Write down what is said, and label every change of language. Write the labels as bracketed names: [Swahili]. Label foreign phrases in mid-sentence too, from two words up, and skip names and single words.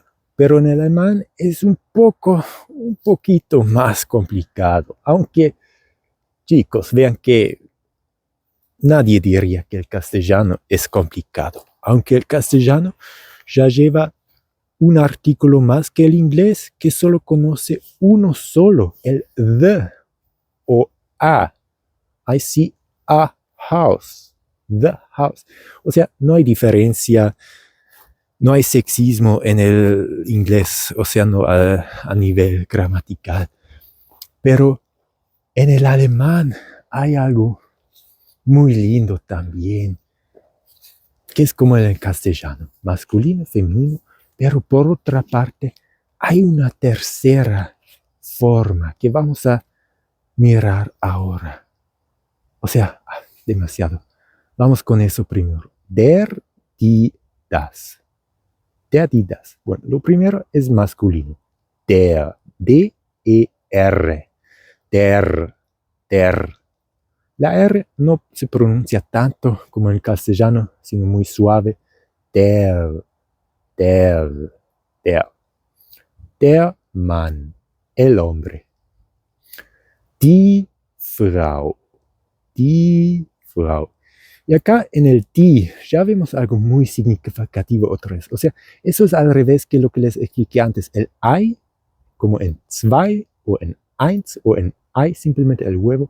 [Spanish] Pero en el alemán es un poquito más complicado. Aunque, chicos, vean que nadie diría que el castellano es complicado. Aunque el castellano ya lleva un artículo más que el inglés, que solo conoce uno solo, el the o a. [English] I see a house, the house. [Spanish] O sea, no hay diferencia, no hay sexismo en el inglés, o sea, no a nivel gramatical. Pero en el alemán hay algo muy lindo también, que es como en el castellano, masculino, femenino, pero por otra parte hay una tercera forma que vamos a mirar ahora. O sea, demasiado. Vamos con eso primero. [German] Der, die, das. Der, die, das. [Spanish] Bueno, lo primero es masculino. [German] Der, D-E-R. Der, der. [Spanish] La R no se pronuncia tanto como en el castellano, sino muy suave. [German] Der, der, der. Der Mann, [Spanish] el hombre. [German] Die Frau, die Frau. [Spanish] Y acá en el die ya vemos algo muy significativo otra vez. O sea, eso es al revés que lo que les expliqué antes. El ei, como en zwei o en eins o en ei, simplemente el huevo.